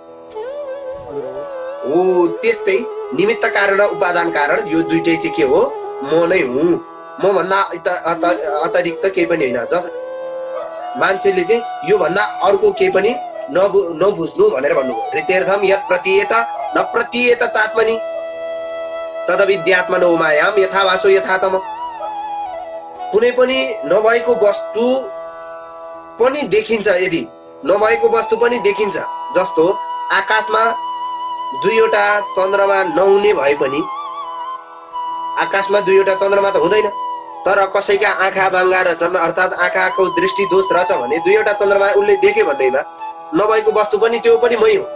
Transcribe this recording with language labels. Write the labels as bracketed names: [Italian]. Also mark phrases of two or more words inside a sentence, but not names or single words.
[Nepali] हो त्यस्तै निमित्त कारण र उपादान कारण यो दुईटै चाहिँ के हो? म नै हुँ, म भन्दा अतिरिक्त केही पनि होइन। मान्छेले चाहिँ यो भन्दा अर्को केही पनि नबुझ्नु भनेर भन्नुभयो। [Sanskrit] ऋतेर्थम यत् प्रतीयत न प्रतीयत चात्मनि तदविद्यात्मनो मायाम यथावासो यथातम। [Nepali] कुनै पनि नभएको वस्तु पनि देखिन्छ, यदि नभएको वस्तु पनि देखिन्छ। जस्तो आकाशमा दुईवटा चन्द्रमा नहुने भए पनि, आकाशमा दुईवटा चन्द्रमा त हुँदैन, तर कसैका आँखा बाङ्गा रहेछन् अर्थात् आँखाको दृष्टि दोष रहेछ भने दुईवटा चन्द्रमा उसले देख्यो भन्दैमा नभएको वस्तु पनि त्यो पनि मै हो।